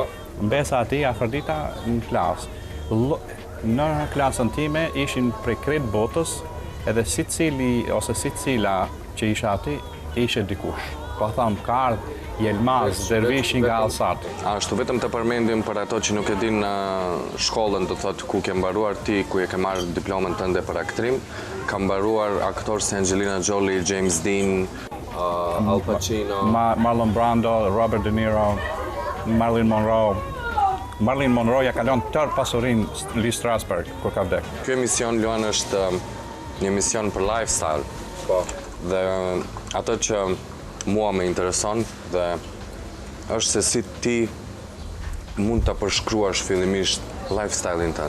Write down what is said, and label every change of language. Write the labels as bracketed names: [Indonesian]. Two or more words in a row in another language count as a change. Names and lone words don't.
[Albanian] Mbesa ati, Afrodita, në klasë. Në klasën time ishin prej krejt botës, edhe si cila që isha ati, ishe dikush. Po tham, ka ardhë Jelmaz, dervishin nga Alsat. Ashtu, vetëm të përmendim për ato që nuk e din në shkollën, të thotë ku ke mbaruar ti, ku e ke marrë diplomën tënde për aktrim, ka mbaruar aktorë si Angelina Jolie, James Dean, Al Pacino, Marlon Brando, Robert De Niro, Marilyn Monroe. Marilyn Monroe ja kalon tërë pasurin Lee Strasberg, kur ka vdek. Ky emision, Luan, është një emision për lifestyle. Po. Dhe ato që mua me intereson dhe është se si ti mund të përshkruash fillimisht lifestyle-in tënd.